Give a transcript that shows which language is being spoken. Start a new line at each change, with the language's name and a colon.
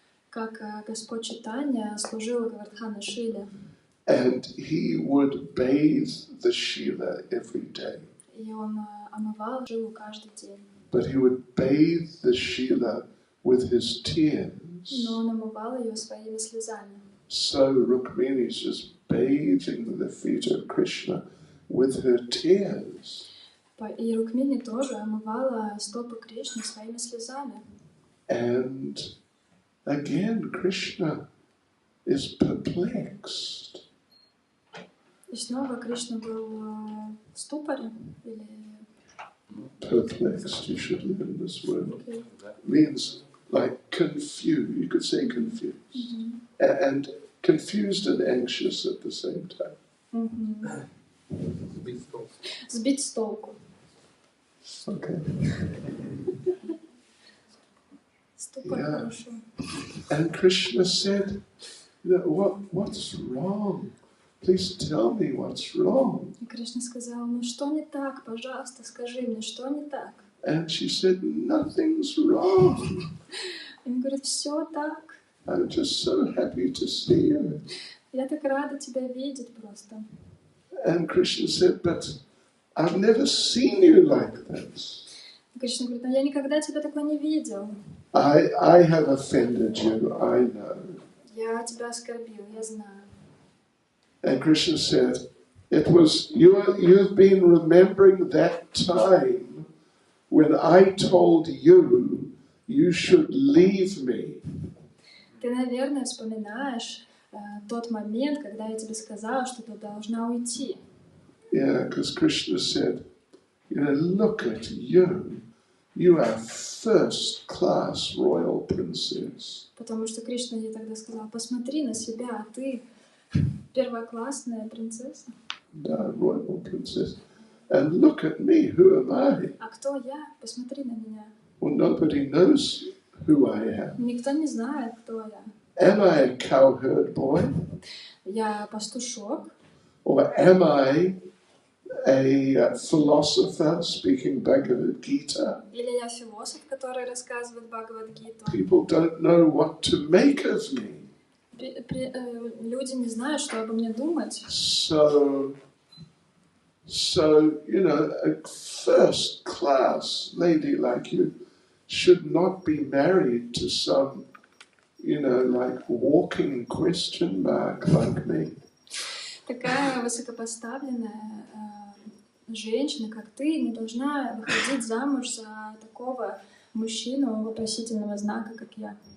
Russian: Как Господь Чайтанья служил Говардхана Шиле.
English: And he would bathe the Shila every day.
Russian: И он омывал Шилу каждый день.
English: But he would bathe the Shila with his tears.
Russian: Но он омывал ее своими слезами.
English: So Rukmini is just bathing the feet of Krishna with her tears.
Russian: И Рукмини тоже омывала стопы Кришны своими слезами.
English: And again, Krishna is perplexed.
Russian: И снова Кришна был в ступоре или...
English: Perplexed, you should learn this word. Okay. Means like confused, you could say confused. Mm-hmm. And confused and anxious at the same time.
Russian: Mm-hmm. Сбить с толку.
English: Okay.
Russian: Ступор хорошо.
English: And Krishna said, what's wrong? Please tell me what's wrong.
Russian: И Кришна сказал, что не так? Пожалуйста, скажи мне, что не так?
English: And she said, nothing's wrong.
Russian: И он говорит, все так.
English: I'm just so happy to see you.
Russian: Я так рада тебя видеть просто.
English: And Krishna said, but I've never seen you like this.
Russian: И Кришна говорит, я никогда тебя такой не видел.
English: I have offended you, I know.
Russian: Я тебя оскорбил, я знаю.
English: And Krishna said, it was you've been remembering that time when I told you should leave me.
Russian: Ты, наверное, вспоминаешь тот момент, когда я тебе сказала, что ты должна уйти.
English: Yeah, because Krishna said, look at you. You are first-class royal princess.
Russian: Потому что Кришна ей тогда сказал, посмотри на себя, ты первоклассная принцесса. Да,
English: royal princess. And look at me, who am I?
Russian: А кто я? Посмотри на меня.
English: Well, nobody knows who I am.
Russian: Никто не знает, кто я.
English: Am I a cowherd boy?
Russian: Я пастушок.
English: Or am I a philosopher speaking Bhagavad Gita?
Russian: Или я философ, который рассказывает Бхагавад-гиту.
English: People don't know what to make of me.
Russian: Люди не знают, что обо мне думать.
English: So, a first-class lady like you should not be married to some, like walking question mark like me.
Russian: Такая высокопоставленная женщина, как ты, не должна выходить замуж за такого мужчину вопросительного знака, как я.